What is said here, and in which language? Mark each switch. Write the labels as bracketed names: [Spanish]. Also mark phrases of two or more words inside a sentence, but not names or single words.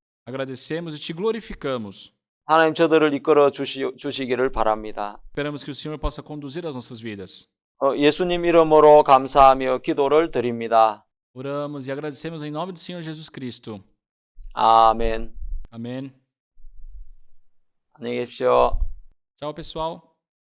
[Portuguese] Agradecemos e te glorificamos. [Korean] 하나님 저들을 이끌어 주시기를 바랍니다. [Portuguese] Esperamos que o Senhor possa conduzir as nossas vidas. [Korean] 예수님 이름으로 감사하며 기도를 드립니다. [Portuguese] Oramos e agradecemos em nome do Senhor Jesus Cristo. [Korean] 아멘. [Portuguese] Amém. [Korean] 안녕히 계십시오. [Portuguese] Tchau, pessoal.